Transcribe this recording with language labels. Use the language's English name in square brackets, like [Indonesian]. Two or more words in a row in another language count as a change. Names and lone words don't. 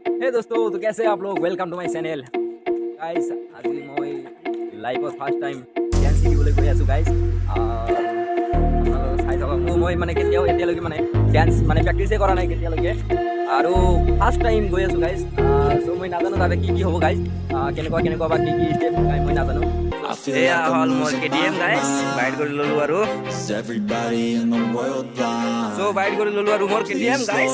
[Hindi] दोस्तों, तो कैसे आप लोग? [English] welcome to my channel guys. [Hindi] आज मैं [English] life first time dance [Assamese] শিকিবলৈ গৈ আছো গাইস। চাই থাকক মই মানে কেতিয়াও এতিয়ালৈকে মানে ডান্স মানে প্ৰেক্টিসে কৰা নাই কেতিয়ালৈকে, আৰু [English] first time [Assamese] গৈ আছো গাইস। সো মই নাজানো তাতে কি কি হ'ব গাইস, কেনেকুৱা বা কি ষ্টেপ গাই মই নাজানো। এয়া হল মোৰ কেটিএম গাইস, বাইট কৰি ললো আৰু সো বাইট কৰি ললো আৰু মোৰ কেটিএম গাইস।